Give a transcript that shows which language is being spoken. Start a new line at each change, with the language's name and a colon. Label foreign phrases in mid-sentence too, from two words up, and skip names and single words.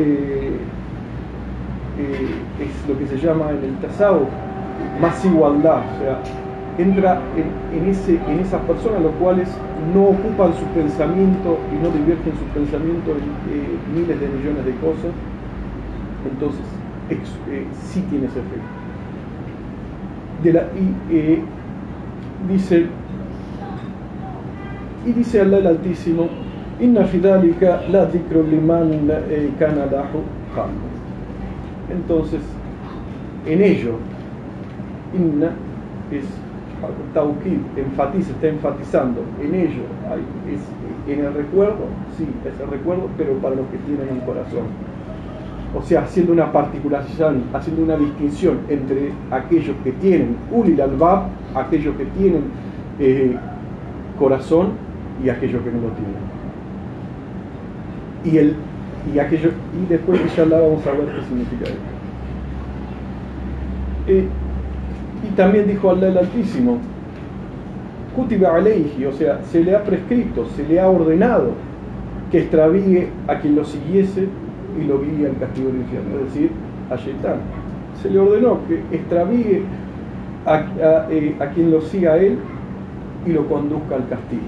Spanish: es lo que se llama en el tasawwuf más igualdad, o sea, entra en esas personas los cuales no ocupan su pensamiento y no divierten su pensamiento en miles de millones de cosas, entonces sí tiene ese efecto. Dice Allah el Altísimo:
Arabic: إن في ذلك لذكرى لمن كان له قلب.
Spanish: Entonces, en ello, inna es tawkid, está enfatizando, en ello, en el recuerdo, sí, es el recuerdo, pero para los que tienen un corazón. O sea, haciendo una particularización, haciendo una distinción entre aquellos que tienen
Arabic: أولي الألباب,
Spanish: aquellos que tienen corazón, y aquellos que no lo tienen. Y después inshallah vamos a ver qué significa esto. Y también dijo Allah el Altísimo:
Arabic: كتب عليه,
Spanish: o sea, se le ha prescrito, se le ha ordenado que extravíe a quien lo siguiese y lo guíe al castigo del infierno, es decir, a Shaitán. Se le ordenó que extravíe a quien lo siga a él y lo conduzca al castigo.